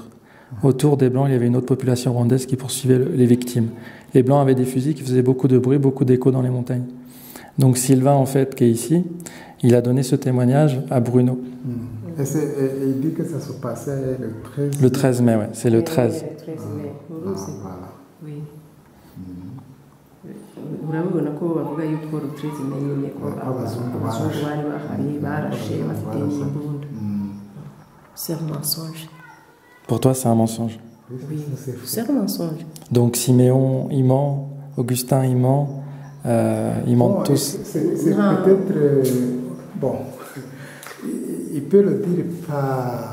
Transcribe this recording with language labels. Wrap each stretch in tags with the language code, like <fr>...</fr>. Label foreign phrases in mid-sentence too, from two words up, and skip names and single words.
<fr>Autour des Blancs, il y avait une autre population rwandaise qui poursuivait les victimes. Les Blancs avaient des fusils qui faisaient beaucoup de bruit, beaucoup d'écho dans les montagnes. Donc Sylvain, en fait, qui est ici, il a donné ce témoignage à Bruno. Et il dit que ça se passait le 13 mai. Le 13 mai, ouais, c'est le 13. Le 13 mai. Voilà. Oui.</fr> <rw>urabibona ko bavuga yuko</rw> <fr>le 13 mai</fr> <rw>nyine ko abazungu bari bahari barashe bafite n'imbunda.</rw> <fr>C'est un mensonge. Pour toi, c'est un mensonge? Oui, c'est un mensonge. Donc Siméon, il ment, Augustin, il ment, ils mentent tous. C'est peut-être... bon, il peut le dire pas...</fr>